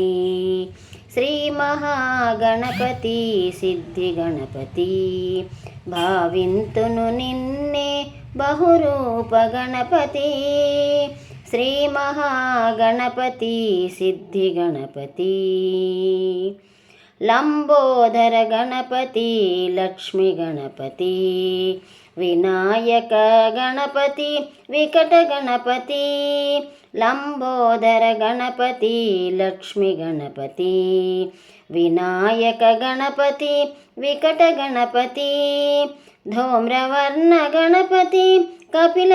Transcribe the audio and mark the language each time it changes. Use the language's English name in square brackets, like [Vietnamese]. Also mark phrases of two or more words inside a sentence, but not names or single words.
[Telugu] శ్రీ మహాగణపతి సిద్ధి గణపతి భావింతును నిన్నే బహురూప గణపతి. శ్రీ మహాగణపతి సిద్ధి గణపతి. [Kannada] ಲಂಬೋದರ ಗಣಪತಿ ಲಕ್ಷ್ಮೀ ಗಣಪತಿ ವಿನಾಯಕ ಗಣಪತಿ ವಿಕಟ ಗಣಪತಿ ಲಂಬೋದರ ಗಣಪತಿ ಲಕ್ಷ್ಮೀ ಗಣಪತಿ ವಿನಾಯಕ ಗಣಪತಿ ವಿಕಟ ಗಣಪತಿ ಧೂಮ್ರವರ್ಣ ಗಣಪತಿ ಕಪಿಲ